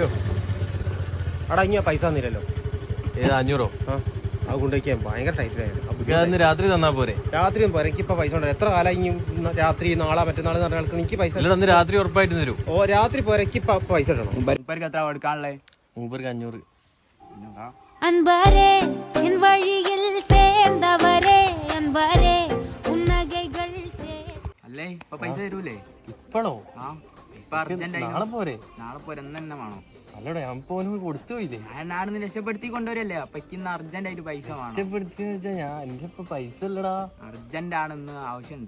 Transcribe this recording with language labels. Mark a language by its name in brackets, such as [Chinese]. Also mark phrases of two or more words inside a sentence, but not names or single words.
[Malayalam] അടാ ഇങ്ങനെ പൈസ തന്നില്ലല്ലോ. ഏത് 500? അത് കൊണ്ടുവയ്ക്കാൻ ഭയങ്കര ടൈറ്റിലായിരുന്നു. രാത്രി തന്നാ പോരെ? രാത്രിയും പോരെ, എനിക്കിപ്പോ പൈസ ഉണ്ട്. എത്ര കാലം ഇനി രാത്രി നാളെ മറ്റന്നാള് നടക്കാൻ എനിക്ക് പൈസ. രാത്രി ഉറപ്പായിട്ട് തരും. ഓ രാത്രി പോരെ, എനിക്ക് പൈസ ഇടണം. എത്ര കൊടുക്കാനുള്ളേ? 500. [Tamil] அன்பரே என் வழியில் சேர்ந்தவரே அன்பரே உன்னகைகள் [Malayalam] അല്ലേ ഇപ്പൊ പൈസ തരൂലേ? ഇപ്പഴോ? ആ ഇപ്പൊ അർജന്റ്. നാളെ പോരെ? നാളെ പോരെ, തന്നെ വേണോ? അല്ലടാ ഞാൻ പോലും കൊടുത്തു പോയില്ലേ? ഞാൻ നാടിന്ന് രക്ഷപ്പെടുത്തി കൊണ്ടുവരല്ലേ, അപ്പൊ ഇന്ന് അർജന്റ് ആയിട്ട് പൈസ വേണം. രക്ഷപ്പെടുത്തിന്ന് വെച്ചാ ഞാൻ എന്റെ ഇപ്പൊ പൈസ ഇല്ലടാ. അർജന്റ് ആണെന്ന് ആവശ്യമുണ്ട്.